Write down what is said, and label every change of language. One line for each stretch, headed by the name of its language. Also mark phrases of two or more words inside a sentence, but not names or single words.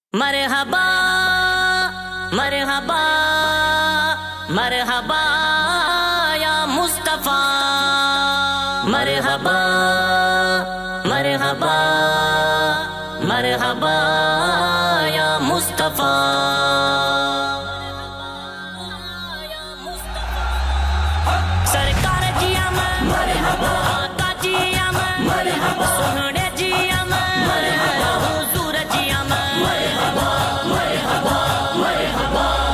Arabic: مرحبا مرحبا مرحبا يا مصطفى، مرحبا مرحبا مرحبا يا مصطفى.
Urdu: سرکار جیا میں مرحبا، آقا جیا میں مرحبا، سوہنے جیا میں مرحبا، حضور جیا میں مرحبا مرحبا مرحبا.